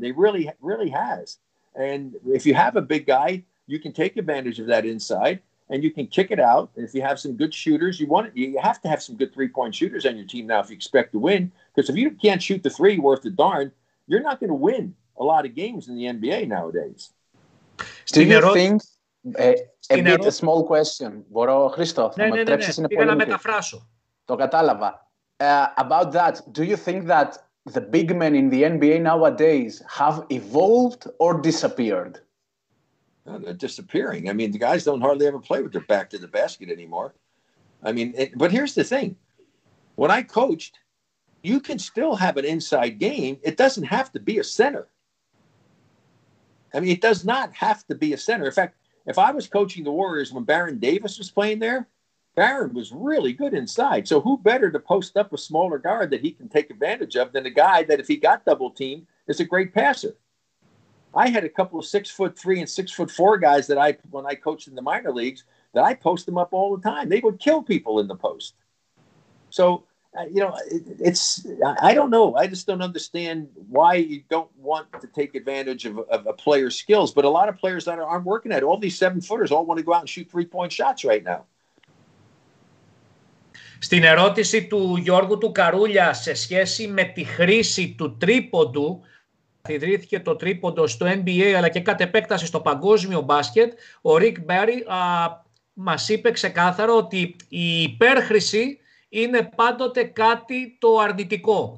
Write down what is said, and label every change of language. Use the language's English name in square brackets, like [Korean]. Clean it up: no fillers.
[English] They really, really has. And if you have a big guy, you can take advantage of that inside and you can kick it out. And if you have some good shooters, you have to have some good 3-point shooters on your team now if you expect to win. Because if you can't shoot the 3 worth a darn, you're not going to win a lot of games in the NBA nowadays. Do you think, a small question, [Greek] μπορώ, Χρήστο, θα με τρέψεις, είναι πολύ μικρή. Το κατάλαβα. [English] About that, do you think that the big men in the NBA nowadays have evolved or disappeared? No, they're disappearing. I mean, the guys don't hardly ever play with their back to the basket anymore. I mean, but here's the thing. When I coached, you can still have an inside game. It doesn't have to be a center. I mean, it does not have to be a center. In fact, if I was coaching the Warriors when Baron Davis was playing there, Baron was really good inside. So who better to post up a smaller guard that he can take advantage of than a guy that if he got double teamed is a great passer. I had a couple of 6'3" and 6'4" guys that when I coached in the minor leagues, that I post them up all the time. They would kill people in the post. So, I don't know. I just don't understand why you don't want to take advantage of a player's skills. But a lot of players that aren't working at it, all these 7-footers all want to go out and shoot 3-point shots right now. [Greek] Στην ερώτηση του Γιώργου του Καρούλια σε σχέση με τη χρήση του τρίποντου, ιδρύθηκε το τρίποντο στο NBA αλλά και κατ' επέκταση στο παγκόσμιο μπάσκετ, ο Ρικ Μπέρι μας είπε ξεκάθαρα ότι η υπέρχρηση είναι πάντοτε κάτι το αρνητικό.